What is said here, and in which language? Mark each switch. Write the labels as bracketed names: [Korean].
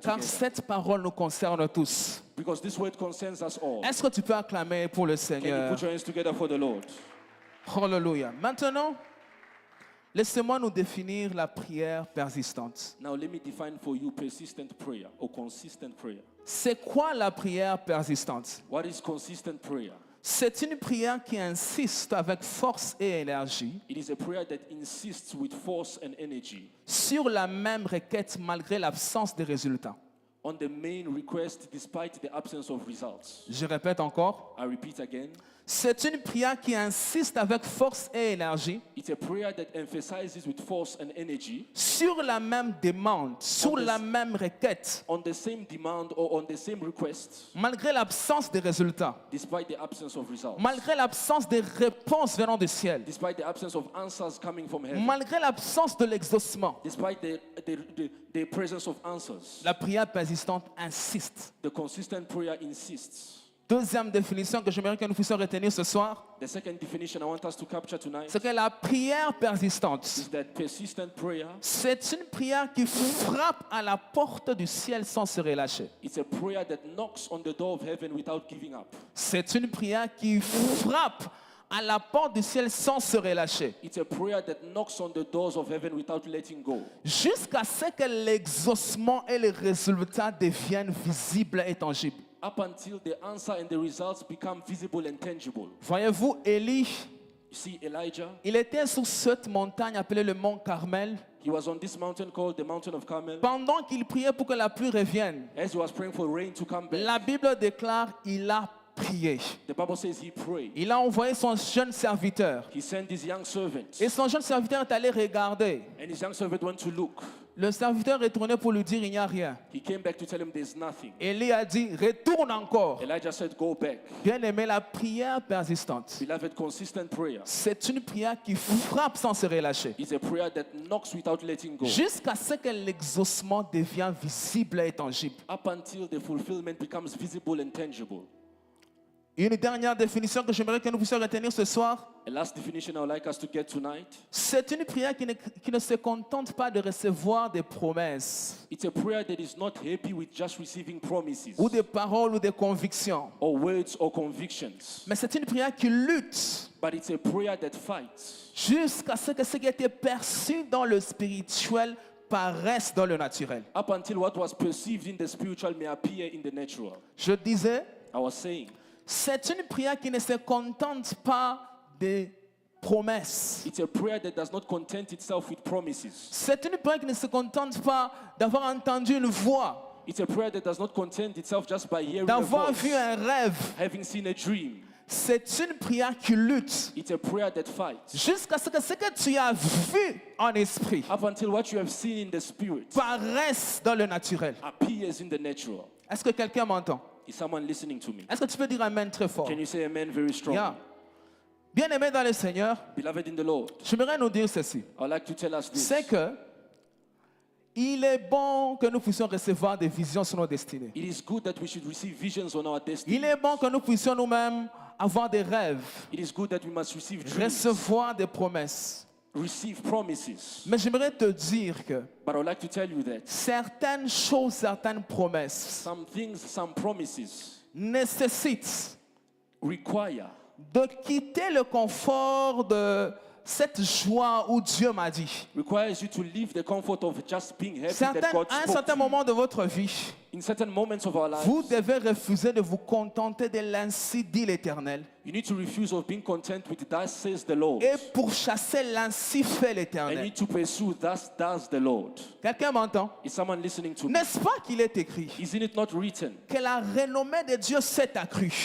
[French] Car [English] together. [French] cette parole nous concerne tous. [English] Because this word concerns us all. [French] Est-ce que tu peux acclamer pour le [English] Can you [French] Seigneur? [English] put your hands together for the Lord? Alléluia. [French] Maintenant, laissez-moi nous définir la prière persistante. [English] Now let me define for you persistent prayer or consistent prayer. [French] C'est quoi la prière persistante? [English] What is consistent prayer? [French] C'est une prière qui insiste avec force et énergie [English] It is a prayer that insists with force and energy [French] sur la même requête malgré l'absence de résultats. [English] on the main request despite the absence of results. [French] Je répète encore. [English] I repeat again. [French] C'est une prière qui insiste avec force et énergie [English] It's a prayer that emphasizes with force and energy [French] sur la même demande, sur [English] On [French] la [English] this- [French] même requête, [English] on the same demand or on the same request [French] malgré l'absence de résultats, [English] despite the absence of results. [French] malgré l'absence de réponses venant du ciel, [English] Despite the absence of answers coming from heaven. [French] malgré l'absence de l'exaucement. [English] Despite the presence of answers. [French] La prière persistante insiste. [English] The consistent prayer insists. [French] Deuxième définition que j'aimerais que nous puissions retenir ce soir, [English] The second definition I want us to capture tonight [French] c'est que la prière persistante, [English] is that persistent prayer, [French] c'est une prière qui frappe à la porte du ciel sans se relâcher. [English] it's a prayer that knocks on the door of heaven without giving up. [French] C'est une prière qui frappe à la porte du ciel sans se relâcher. [English] It's a prayer that knocks on the doors of heaven without letting go. [French] Jusqu'à ce que l'exaucement et les résultats deviennent visibles et tangibles. [English] Up until the answer and the results become visible and tangible. [French] Voyez-vous, Élie, [English] You see, Elijah, [French] il était sur cette montagne appelée le mont Carmel. [English] he was on this mountain called the mountain of Carmel. [French] Pendant qu'il priait pour que la pluie revienne, [English] As he was praying for rain to come back, [French] la Bible déclare il a prié. [English] the Bible says he prayed. [French] Il a envoyé son jeune serviteur. [English] He sent his young servant. [French] Et son jeune serviteur est allé regarder. [English] And his young servant went to look. [French] Le serviteur est retourné pour lui dire il n'y a rien. [English] He came back to tell him there's nothing. [French] Élie a dit retourne encore. [English] Elijah said, go back. [French] Bien aimé, la prière persistante, [English] Beloved, consistent prayer [French] c'est une prière qui frappe sans se relâcher. [English] is a prayer that knocks without letting go. [French] Jusqu'à ce que l'exaucement devienne visible et tangible. [English] Up until the fulfillment becomes visible and tangible. [French] Une dernière définition que j'aimerais que nous puissions retenir ce soir. [English] A last definition I would like us to get tonight. [French] C'est une prière qui ne se contente pas de recevoir des promesses [English] It's a prayer that is not happy with just receiving promises [French] ou des paroles ou des convictions. [English] or words or convictions, [French] Mais c'est une prière qui lutte [English] but it's a prayer that fights [French] jusqu'à ce que ce qui a été perçu dans le spirituel paraisse dans le naturel. [English] up until what was perceived in the spiritual may appear in the natural. [French] Je disais, [English] I was saying, [French] c'est une prière qui ne se contente pas des promesses. [English] it's a prayer that does not content itself with promises. [French] C'est une prière qui ne se contente pas d'avoir entendu une voix, [English] It's a prayer that does not content itself just by hearing a [French] d'avoir [English] voice, [French] vu un rêve. [English] having seen a dream. [French] C'est une prière qui lutte [English] It's a prayer that fights [French] jusqu'à ce que tu as vu en esprit [English] up until what you have seen in the spirit [French] paraisse dans le naturel. [English] appears in the natural. [French] Est-ce que quelqu'un m'entend? [English] Is someone listening to me? [French] Est-ce que tu peux dire Amen très fort? [English] Can you say amen very strong? Yeah. [French] Bien-aimé dans le Seigneur, [English] Beloved in the Lord, [French] j'aimerais nous dire ceci. [English] I would like to tell us this. [French] C'est que il est bon que nous puissions recevoir des visions sur nos destinées. [English] It is good that we should receive visions on our destiny. [French] Il est bon que nous puissions nous-mêmes avoir des rêves, [English] It is good that we must receive dreams, [French] recevoir des promesses. [English] receive promises. [French] Mais j'aimerais te dire que [English] But I would like to tell you that [French] certaines choses, certaines promesses [English] some things, some promises [French] nécessitent [English] require [French] de quitter le confort de cette joie où Dieu m'a dit. [English] requires you to leave the comfort of just being happy that God [French] À un [English] spoke [French] certain [English] to you. [French] moment de votre vie, [English] In certain moments of our lives, [French] vous devez refuser de vous contenter de l'ainsi dit l'Éternel [English] you need to refuse of being content with thus says the Lord. [French] et pourchasser l'ainsi fait [English] I [French] l'Éternel. [English] need to pursue thus does the Lord. [French] Quelqu'un m'entend? [English] Is someone listening to me? [French] N'est-ce pas qu'il est écrit [English] Isn't it not written [French] que la renommée de Dieu s'est accrue?